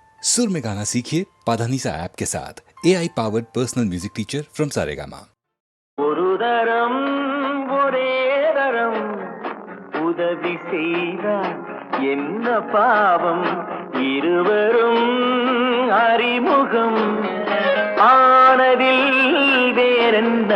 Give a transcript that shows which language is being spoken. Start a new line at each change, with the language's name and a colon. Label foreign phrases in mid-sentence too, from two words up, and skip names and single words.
Hindi: सुर में गाना सीखिए पाधानीसा ऐप के साथ
English: AI powered personal music teacher from Saregama.
Tamil: ஒரு தரம் ஒரே தரம் உதவி செய்தார் என்ன பாவம் இருவரும் அறிமுகம் ஆனதில் வேறென்ன